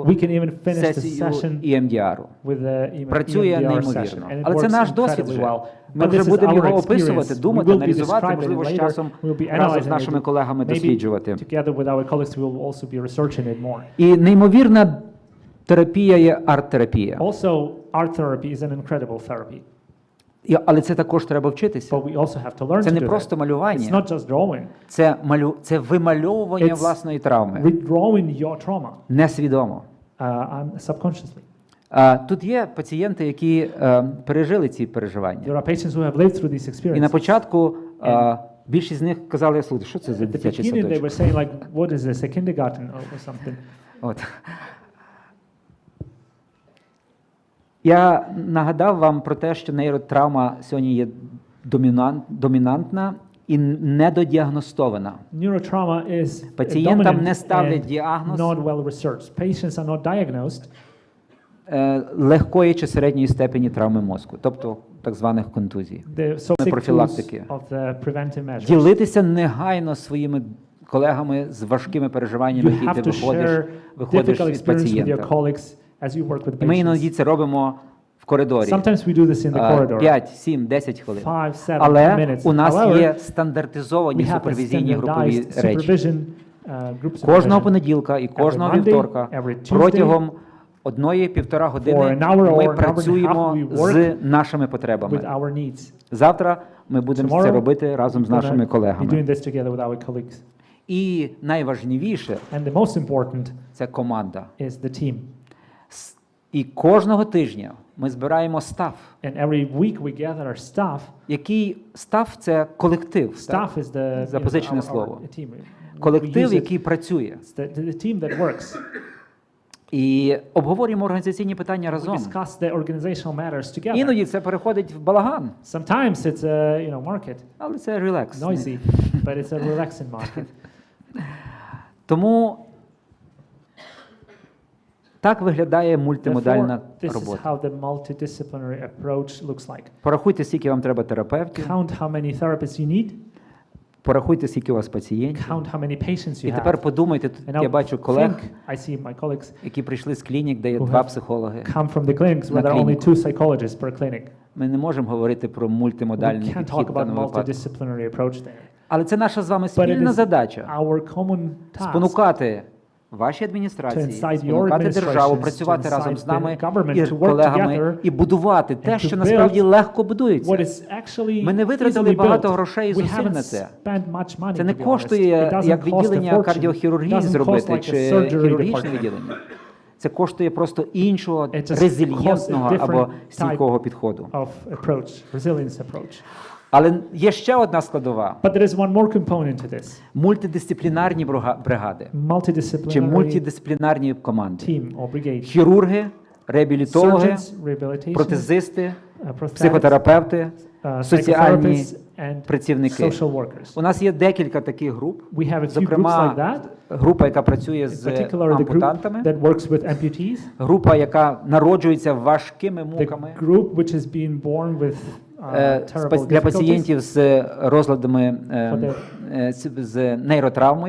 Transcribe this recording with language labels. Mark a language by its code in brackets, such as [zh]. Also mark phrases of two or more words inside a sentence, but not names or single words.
[en] we can even finish the [uk] сесію [en] session EMDR. with the [uk] Працює EMDR неймовірно. [en] session. And it [uk] Але це [en] works [uk] наш досвід [en] incredibly [uk] вже. [en] well. [uk] Ми [en] But [uk] вже [en] this is [uk] будемо [en] our [uk] його описувати, [en] experience. [uk] думати, [en] We will be [uk] аналізувати, [en] describing [uk] можливо, [en] it [uk] з [en] later. [uk] часом [en] We'll be [uk] разом [en] analyzing [uk] з [en] it. [uk] нашими колегами [en] Maybe [uk] досліджувати. [en] together with our colleagues, we will also be researching it more. [uk] І неймовірна терапія є арт-терапія. [en] Also, art therapy is an incredible therapy, [uk] Але це також треба вчитися. [en] but we also have to learn [uk] Це [en] to [uk] не [en] do [uk] просто [en] it. It's [uk] малювання, [en] not just drawing. [uk] це вимальовування [en] It's [uk] власної травми. [en] Redrawing your trauma [uk] Несвідомо. [en] subconsciously. [uk] Тут є пацієнти, які пережили ці переживання. [en] There are patients who have lived through these [uk] І на [en] experiences. [uk] початку більшість з них казали, слухай, що це за [en] At the [uk] дитячий [en] beginning, they [uk] садочок? [en] were saying like, "What is this? A kindergarten or something?" [uk] От. Я нагадав вам про те, що нейротравма сьогодні є домінантна і недодіагностована. [en] Neurotrauma is [uk] Пацієнтам не [en] dominant [uk] ставлять [en] and [uk] діагноз [en] not well researched. Patients are not diagnosed [uk] легкої чи середньої степені травми мозку, тобто так званих контузій. [en] the so [uk] профілактики. [en] of the preventive measures. [uk] Ділитися негайно своїми колегами з важкими переживаннями, [en] You [uk] які [en] have [uk] ти [en] to share [uk] виходиш [en] difficult [uk] від [en] experience with your [uk] пацієнта. [en] colleagues as you work with [uk] І ми [en] patients. [uk] іноді це робимо в коридорі. [en] Sometimes we do this in the corridor. [uk] 5, 7, 10 хвилин. [en] 5, 7 [uk] Але [en] minutes. [uk] у нас [en] However, [uk] є стандартизовані [en] we have a [uk] супервізійні групові [en] standardized [uk] речі. [en] supervision, group [uk] Кожного [en] supervision. [uk] понеділка і кожного [en] Monday, [uk] вівторка [en] every Tuesday, [uk] протягом 1-1,5 [en] for [uk] години [en] an hour or an hour [uk] ми [en] and a [uk] працюємо [en] half we [uk] з [en] work [uk] нашими [en] with [uk] потребами. [en] our needs. [uk] Завтра ми будемо [en] Tomorrow, [uk] це робити разом з [en] we're gonna [uk] нашими [en] be [uk] колегами. [en] doing this together with our colleagues. [uk] І найважливіше [en] And the most important – [uk] це команда. [en] is the team. [uk] І кожного тижня ми збираємо стаф. [en] And every week we gather our staff. [uk] Який стаф – це колектив. [en] Staff is the [uk] Запозичене слово. [en] team. We [uk] Колектив, [en] use it. [uk] який працює. [en] It's the team that works. [uk] І обговорюємо організаційні питання [en] We [uk] разом. [en] discuss the organizational matters together. [uk] Іноді це переходить в балаган, [en] Sometimes it's a market, [uk] але це релакс. [en] noisy, but it's a relaxing market. [uk] Тому так виглядає мультимодальна [en] Therefore, this is [uk] робота. [en] how the multidisciplinary approach looks like. [uk] Порахуйте, скільки вам треба терапевтів, [en] Count how many therapists you need. [uk] порахуйте, скільки у вас пацієнтів. [en] Count how many patients [uk] І [en] you [uk] тепер [en] have. [uk] подумайте, тут [en] And now [uk] я бачу колег, [en] think, I see my colleagues [uk] які прийшли з клінік, де є [en] who 2 have [uk] психологи. [en] come from the clinics where there are only [uk] клініку. [en] 2 psychologists per clinic. [uk] Ми не можемо говорити про [en] We [uk] мультимодальний [en] can't [uk] підхід [en] talk [uk] в [en] about [uk] даному випадку. [en] multidisciplinary approach there. [uk] Але це наша з вами [en] But it [uk] спільна [en] is [uk] задача [en] our common task [uk] спонукати ваші [en] to [uk] адміністрації, [en] incite your [uk] спонукати державу [en] administrations, [uk] працювати [en] to [uk] разом [en] incite [uk] з нами [en] the government [uk] і [en] to work [uk] колегами [en] together [uk] і будувати те, [en] and [uk] що [en] to [uk] насправді [en] build [uk] легко [en] what [uk] будується. [en] is actually [uk] Ми не витратили [en] easily [uk] багато [en] built. [uk] грошей і [en] We [uk] зусиль [en] haven't [uk] на це. [en] spent much money, [uk] Це не [en] to be honest. [uk] коштує, [en] It doesn't [uk] як [en] cost a [uk] відділення [en] fortune. [uk] кардіохірургії [en] It doesn't cost [uk] зробити, [en] like [uk] чи [en] a surgery [uk] хірургічне [en] department. [uk] відділення. Це коштує просто іншого [en] It just [uk] резильєнтного [en] costs a [uk] або [en] different [uk] стійкого підходу. [en] of approach, resilience approach. [uk] Але є ще одна складова [en] But there is one more component to this. – [uk] мультидисциплінарні бригади чи [en] Multidisciplinary [uk] мультидисциплінарні команди. [en] team or brigade. [uk] Хірурги, реабілітологи, [en] Surgeons, rehabilitation, [uk] протезисти, [en] prosthetics, [uk] психотерапевти, соціальні [en] psychotherapists, and [uk] працівники. [en] social workers. [uk] У нас є декілька таких груп. [en] We have a few groups like [uk] Зокрема, [en] that. [uk] група, яка працює [en] In [uk] з [en] particular, the group [uk] ампутантами, [en] that works with amputees. [uk] група, яка народжується важкими [en] The [uk] муками, [en] group which has been born with terrible [uk] для [en] difficulties. [uk] пацієнтів з розладами з нейротравмою.